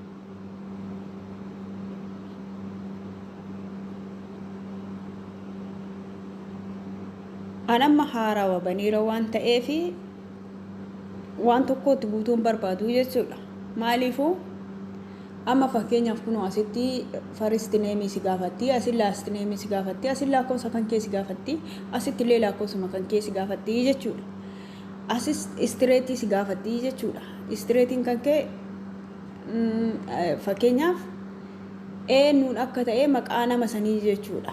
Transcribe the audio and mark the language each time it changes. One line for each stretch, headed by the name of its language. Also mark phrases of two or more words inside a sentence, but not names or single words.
Oromo: Anamma haarawaa baneera waan ta'eef waan tokkotti buutuun barbaadu jechuudha. Maaliifuu amma fakkeenyaaf kun asitti
English: first name
Oromo: si gaafatti, asitti
English: last name
Oromo: si gaafatti, asitti lakkoofsa kan kee si gaafatti, asitti illee lakkoofsa kan kee si gaafatti jechuudha. Asitti straight si gaafatti jechuudha. Straightiin kan kee fakkeenyaaf eenyuun akka ta'e maqaa nama sanii jechuudha.